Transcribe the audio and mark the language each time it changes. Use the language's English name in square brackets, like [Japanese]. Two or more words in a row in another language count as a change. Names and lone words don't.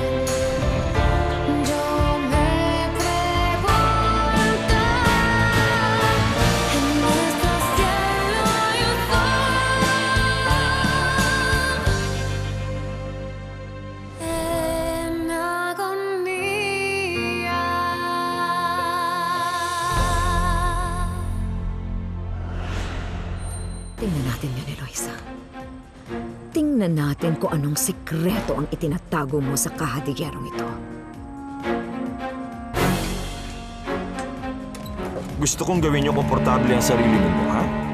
[Spanish] Yo me pregunto, en nuestro cielo hay un sol en agonía. [Filipino] Tingnan natin yan, Eloisa. Tingnan natin kung anong sikreto ang itinatago mo sa kahadigyerong ito. Gusto kong gawin niyo komportable ang sarili ninyo, ha?